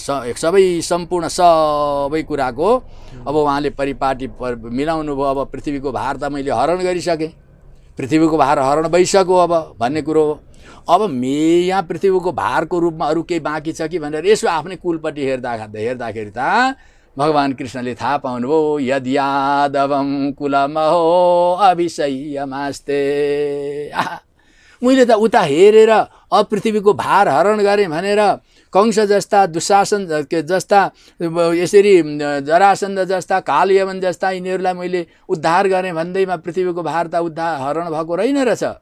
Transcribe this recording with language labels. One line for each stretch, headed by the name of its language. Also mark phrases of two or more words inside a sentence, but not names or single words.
Nepali: सबै सम्पूर्ण सबै कुराको अब उहाँले परिपाटी मिलाउनु भयो अब पृथ्वीको भार त मैले हरण गरिसकेँ पृथ्वीको भार हरण भइसक्यो अब भन्ने कुरो हो अब यहाँ पृथ्वीको भारको रूपमा अरू केही बाँकी छ कि भनेर यसो आफ्नै कुलपट्टि हेर्दाखेरि त भगवान् कृष्णले थाहा पाउनुभयो
Sanskrit: यद यादवम कुलमहो अभिषयमास्ते
Nepali: मैले त उता हेरेर अब पृथ्वीको भार हरण गरेँ भनेर कंस जस्ता दुशासन जस्ता यसरी जरासन्ध जस्ता कालयवन जस्ता यिनीहरूलाई मैले उद्धार गरेँ भन्दैमा पृथ्वीको भार त उद्धार हरण भएको रहेन रहेछ